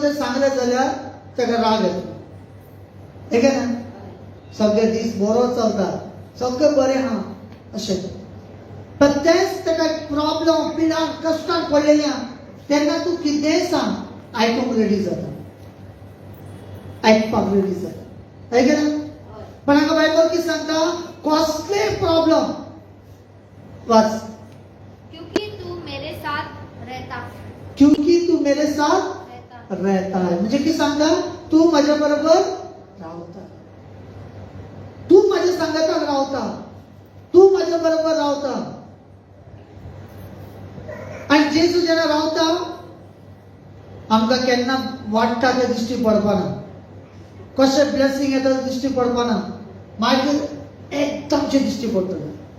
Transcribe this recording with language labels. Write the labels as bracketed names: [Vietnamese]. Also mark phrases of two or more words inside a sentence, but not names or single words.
[Konkani] जर सांगलें जाल्यार ताका राग येता हे ना सगळे दीस बरो चलता सगळें बरें आहा अशें पण तेच ताका प्रॉब्लेम पिडान कश्टान पडलेल्या तेन्ना तूं कितेंय सांग आयकूंक रेडी जाता आयकपाक रेडी जाता [Hindi] है ना [Konkani] पण हांगा बायबल कितें सांगता कसले प्रॉब्लेम वाच [Hindi] क्योंकि तू मेरे साथ रहता क्योंकि तू मेरे साथ रहता है [Konkani] म्हणजे कितें सांगता तू माझ्या बरोबर रावता तू माझ्या संगताक रावता तू माझ्या बरोबर रावता आणि जेजू जेन्ना रावता आमकां केन्ना वाडटा तें दिश्टी पडपाना कशें ब्लेसिंग येता तें दिश्टी पडपाना मागीर एकदमशें दिश्टी पडटलें